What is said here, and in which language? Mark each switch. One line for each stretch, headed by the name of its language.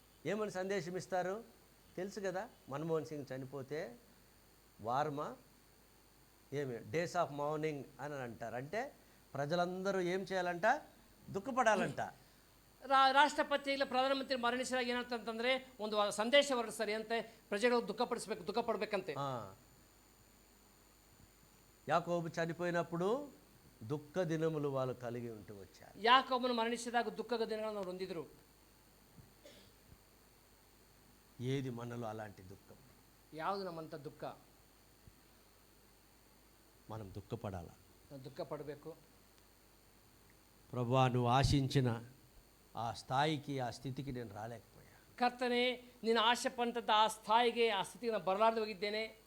Telugu: ఏమని సందేశం ఇస్తారు తెలుసు కదా? మన్మోహన్ సింగ్ చనిపోతే వార్మా ఏమి
English: days of mourning
Telugu: అని అంటారు. అంటే ప్రజలందరూ ఏం చేయాలంట? దుఃఖపడాలంట.
Kannada: ರಾಷ್ಟ್ರಪತಿ ಇಲ್ಲ ಪ್ರಧಾನಮಂತ್ರಿ ಮರಣಿಸಿದಾಗ ಏನಂತಂದ್ರೆ ಒಂದು ಸಂದೇಶ ಹೊರಡಿಸ್ತಾರೆ ಅಂತೆ, ಪ್ರಜೆಗಳು ದುಃಖ ಪಡಬೇಕಂತೆ.
Telugu: యాకోబు చనిపోయినప్పుడు దుఃఖ దినములు వాళ్ళు కలిగి ఉంటూ వచ్చారు.
Kannada: ಯಾಕೋಬನು ಮರಣಿಸಿದಾಗ ದುಃಖದ ದಿನಗಳನ್ನು ಅವರು ಹೊಂದಿದ್ರು.
Telugu: ఏది మనలో అలాంటి దుఃఖం?
Kannada: ಯಾವುದು ನಮ್ಮಂಥ ದುಃಖ?
Telugu: మనం దుఃఖపడాల.
Kannada: ನಾವು ದುಃಖ ಪಡಬೇಕು.
Telugu: ప్రభువా, నువ్వు ఆశించిన ఆ స్థాయికి ఆ స్థితికి నేను రాలేకపోయా.
Kannada: ಕರ್ತನೆ, ನೀನು ಆಶೆ ಪಟ್ಟಂಥ ಆ ಸ್ಥಾಯಿಗೆ ಆ ಸ್ಥಿತಿಗೆ ನಾನು ಬರಲಾರ್ದು ಹೋಗಿದ್ದೇನೆ.